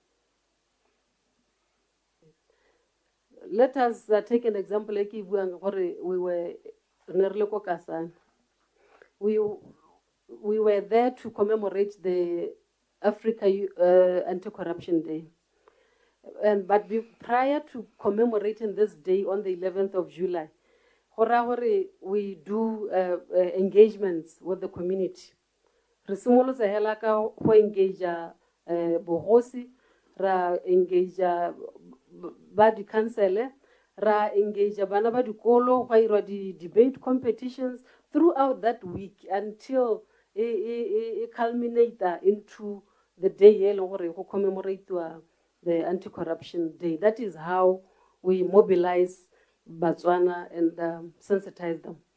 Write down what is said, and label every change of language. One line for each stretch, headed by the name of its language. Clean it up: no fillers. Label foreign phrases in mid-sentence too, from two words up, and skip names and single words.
English: Let us take an example like we were we were there to commemorate the Africa Anti-Corruption Day. But prior to commemorating this day on the 11th of July, we do engagements with the community.
Tswana: Resumolo sa hela ka ho engage bohosi, ra engage ba di council, ra engage bana ba dikolo go ira di
English: debate competitions throughout that week until it culminate into the day
Tswana: go
English: commemorate the Anti-Corruption Day. That is how we mobilize Botswana and sensitize them.